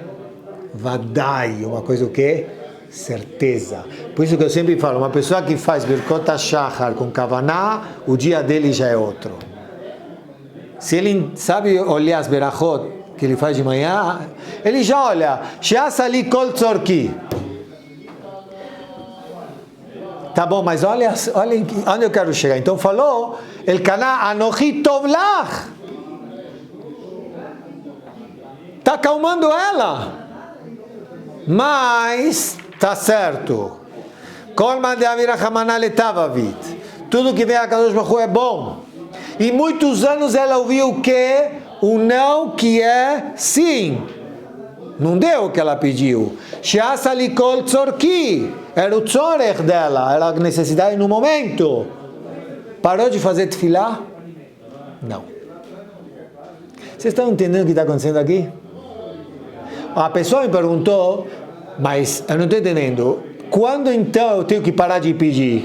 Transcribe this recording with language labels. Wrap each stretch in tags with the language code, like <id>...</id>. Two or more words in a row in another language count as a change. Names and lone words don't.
<pt>Vadai, uma coisa o quê? Certeza. Por isso que eu sempre falo, uma pessoa que faz</pt> <he>ברכות השחר</he> <pt>com Kavaná, o dia dele já é outro. Se ele sabe olhar as berachot que ele faz de manhã, ele já olha,</pt> <he>שעשה לי כל צרכי.</he> <pt>Tá bom, mas olha onde eu quero chegar. Então falou,</pt> <he>אלקנה אנכי טוב לך.</he> <pt>Está acalmando ela. Mas tá certo. Tudo que vem a</pt> <he>קדוש ברוך הוא</he> <pt>é bom. E muitos anos ela ouviu o que? O não que é sim. Não deu o que ela pediu.</pt> <he>שעשה לי כל צרכי.</he> <pt>Era o tzorech dela, era a necessidade no momento. Parou de fazer tefilá? Não. Vocês estão entendendo o que está acontecendo aqui? A pessoa me perguntou, mas eu não estou entendendo. Quando então eu tenho que parar de pedir?</pt>